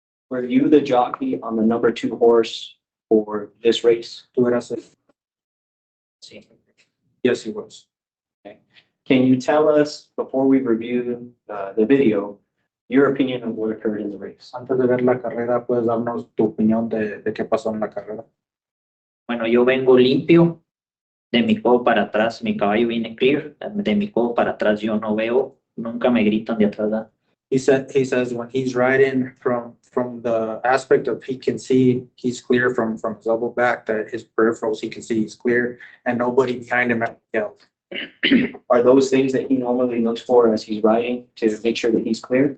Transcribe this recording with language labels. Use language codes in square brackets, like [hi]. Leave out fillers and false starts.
[en] Were you the jockey on the number 2 horse for this race? [es] Tú eras el- Sí. [en] Yes, he was. Can you tell us, before we review the video, your opinion of what occurred in the race? [es] Antes de ver la carrera, ¿puedes darnos tu opinión de qué pasó en la carrera? Bueno, yo vengo limpio. De mi codo para atrás, mi caballo viene clear. De mi codo para atrás yo no veo. Nunca me gritan de atrás. ¿Verdad? [en] He says when he's riding from the aspect of he can see he's clear from his elbow back, that his peripherals he can see he's clear, and nobody behind him yelled. Are those things that he normally looks for as he's riding to make sure that he's clear?